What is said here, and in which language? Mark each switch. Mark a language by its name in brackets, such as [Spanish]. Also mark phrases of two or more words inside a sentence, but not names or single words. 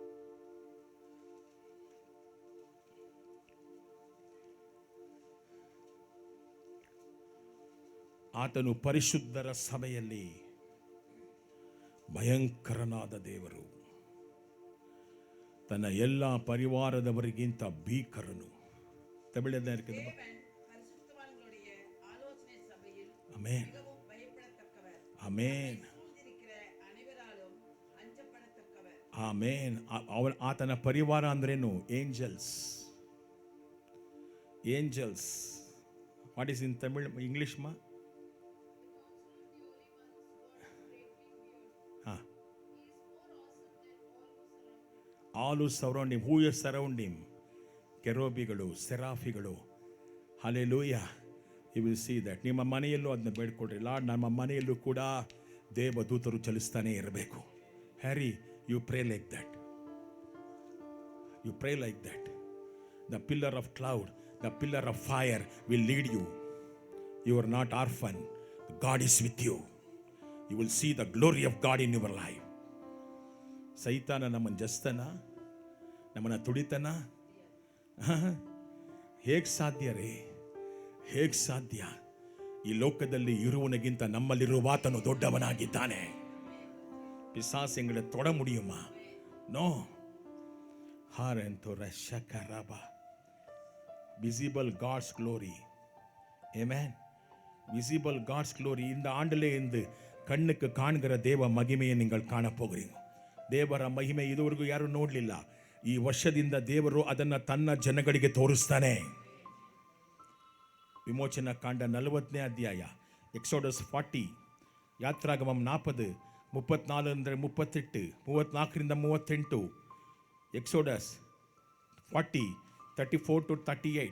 [Kannada] ಆತನು ಪರಿಶುದ್ಧರ ಸಭೆಯಲ್ಲಿ ಭಯಂಕರನಾದ ದೇವರು, ತನ್ನ ಎಲ್ಲ ಪರಿವಾರದವರಿಗಿಂತ ಭೀಕರನು. [Tamil] தமிழ் என்ன இருக்குது? ஆமென், ஆமென், [Kannada] ಆಮೇನ್. ಆತನ ಪರಿವಾರ ಅಂದ್ರೇನು? ಏಂಜಲ್ಸ್. ಏಂಜಲ್ಸ್. [English] What is in Tamil, English ma? All who surround him. Who is surround him? [Kannada] ಕೆರೋಬಿಗಳು, ಸೆರಾಫಿಗಳು. ಹಲ್ಲೆಲೂಯಾ. [English] You will see that. [Kannada] ನಿಮ್ಮ ಮನೆಯಲ್ಲೂ ಅದನ್ನ ಬೇಡ್ಕೊಡ್ರಿ. ಲಾರ್ಡ್, ನಮ್ಮ ಮನೆಯಲ್ಲೂ ಕೂಡ ದೇವದೂತರು ಚಲಿಸ್ತಾನೆ ಇರಬೇಕು. ಹ್ಯಾರಿ, [English] you pray like that. You pray like that. The pillar of cloud, the pillar of fire will lead you. You are not orphan. God is with you. You will see the glory of God in your life. [Kannada] ಸೈತಾನ ನಮ್ಮನ್ನು ಜಸ್ತನ, ನಮ್ಮನ್ನು ತುಡಿತನ? ಹೇಗೆ ಸಾಧ್ಯ ರೀ? ಹೇಗೆ ಸಾಧ್ಯ? ಈ ಲೋಕದಲ್ಲಿ ಇರುವವನಿಗಿಂತ ನಮ್ಮಲ್ಲಿರುವಾತನು ದೊಡ್ಡವನಾಗಿದ್ದಾನೆ. [Tamil] பிசாசு எங்களை தொட முடியுமா? நோ. ஹாரன்தோ ரஷகரபா. [English] Visible God's glory. Amen. Visible God's glory. [Tamil] இந்த ஆண்டிலே இருந்து கண்ணுக்கு காண்கிற தேவ மகிமையை நீங்கள் காணப்போறீங்க. [Kannada] ದೇವರ ಮಹಿಮೆ ಇದುವರೆಗೂ ಯಾರು ನೋಡಲಿಲ್ಲ. ಈ ವರ್ಷದಿಂದ ದೇವರು ಅದನ್ನು ತನ್ನ ಜನಗಳಿಗೆ ತೋರಿಸ್ತಾನೆ. ವಿಮೋಚನಾ ಕಾಂಡ 40ನೇ ಅಧ್ಯಾಯ, ಎಕ್ಸೋಡಸ್ 40, ಯಾತ್ರಾಗಮಂ 40, 34 ಅಂದರೆ 38, 34ರಿಂದ 38, ಎಕ್ಸೋಡಸ್ 40, 34 to 38.